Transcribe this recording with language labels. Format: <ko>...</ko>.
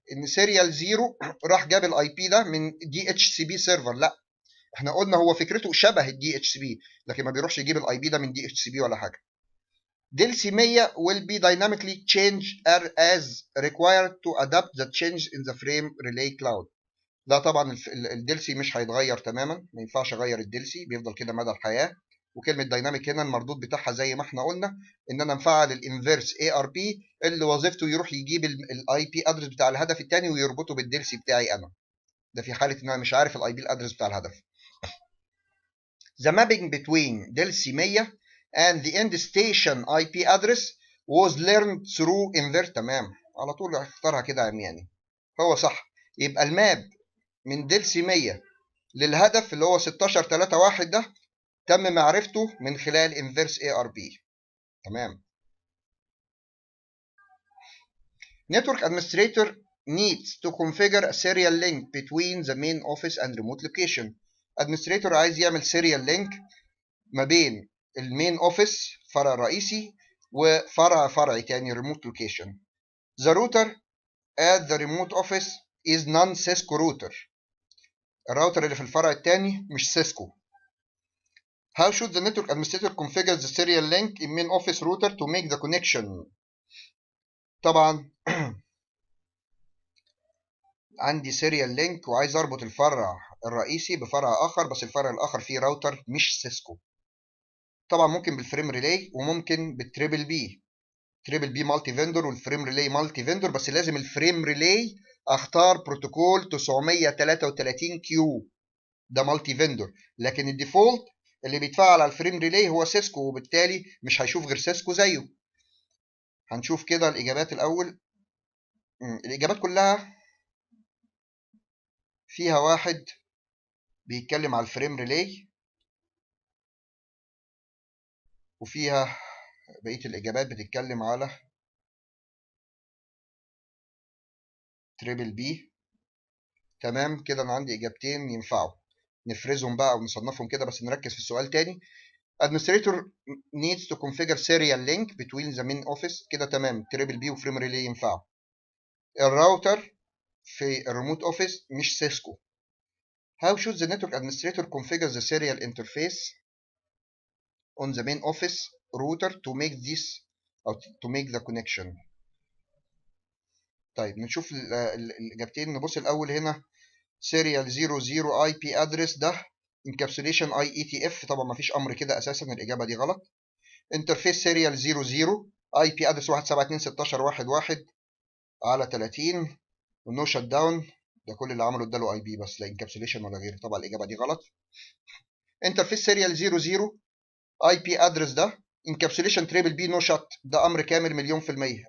<ar>ان serial 0 راح جاب الاي بي ده من DHCP server، لا احنا قلنا هو فكرته شبه الدي اتش سي بي، لكن ما بيروحش يجيب الاي بي ده من دي اتش سي بي ولا حاجه.</ar> <en>DLCI 100 will be dynamically changed as required to adapt the change in the frame relay cloud.</en> <ar>لا طبعا الدلسي مش هيتغير تماما، ما ينفعش اغير الدلسي، بيفضل كده مدى الحياه. وكلمه دايناميك هنا المردود بتاعها زي ما احنا قلنا ان انا مفعل الانفيرس اي ار بي اللي وظيفته يروح يجيب الاي بي ادرس بتاع الهدف الثاني ويربطه بالدلسي بتاعي انا. ده في حاله ان انا مش عارف الاي بي الادرس بتاع الهدف.</ar> <en>The mapping between DLCI 100 and the end station IP address was learned through invert.</en> <ar>تمام، على طول اختارها كده عمياني. هو صح، يبقى الماب من دلسي 100 للهدف اللي هو 1631 ده تم معرفته من خلال inverse ARP. تمام.</ar> <en>Network administrator needs to configure a serial link between the main office and remote location.</en> <ar>administrator عايز يعمل serial link ما بين المين اوفيس فرع رئيسي وفرع تاني remote location.</ar> <en>The router at the remote office is non-Cisco router.</en> <ar>الراوتر اللي في الفرع التاني مش سيسكو.</ar> <en>How should the network administrator configure the serial link in main office router to make the connection؟</en> <ar>طبعا عندي serial link وعايز اربط الفرع الرئيسي بفرع اخر، بس الفرع الاخر فيه راوتر مش سيسكو. طبعا ممكن بالفريم ريلاي وممكن بالتريبل بي. تريبل بي مالتي فيندور والفريم ريلاي مالتي فيندور، بس لازم الفريم ريلاي اختار بروتوكول 933 كيو، ده مالتي فيندور. لكن الديفولت اللي بيتفعل على الفريم ريلاي هو سيسكو، وبالتالي مش هيشوف غير سيسكو زيه. هنشوف كده الإجابات الأول. الإجابات كلها فيها واحد بيتكلم على الفريم ريلاي، وفيها بقية الإجابات بتتكلم على تريبل بي. تمام كده، أنا عندي إجابتين ينفعوا، نفرزهم بقى ونصنفهم كده، بس نركز في السؤال تاني.</ar> <en>Administrator needs to configure serial link between the main office.</en> <ar>كده تمام، تريبل بي وفريم ريلاي ينفعوا. الراوتر في الريموت اوفيس مش سيسكو.</ar> <en>How should the network administrator configure the serial interface on the main office router to make this or to make the connection؟</en> <ar>طيب نشوف الإجابتين. نبص الأول هنا serial 00 IP address ده encapsulation IETF. طبعا ما فيش أمر كده أساسا، الإجابة دي غلط. interface serial 00 IP address 172.16.11 على 30 ونو شت داون. ده كل اللي عمله اداله اي بي بس، لا انكابسوليشن ولا غيره. طبعا الاجابه دي غلط. انترفيس سيريال 00 اي بي ادرس ده انكابسوليشن تريبل بي نو شت، ده امر كامل مليون في الميه.</ar>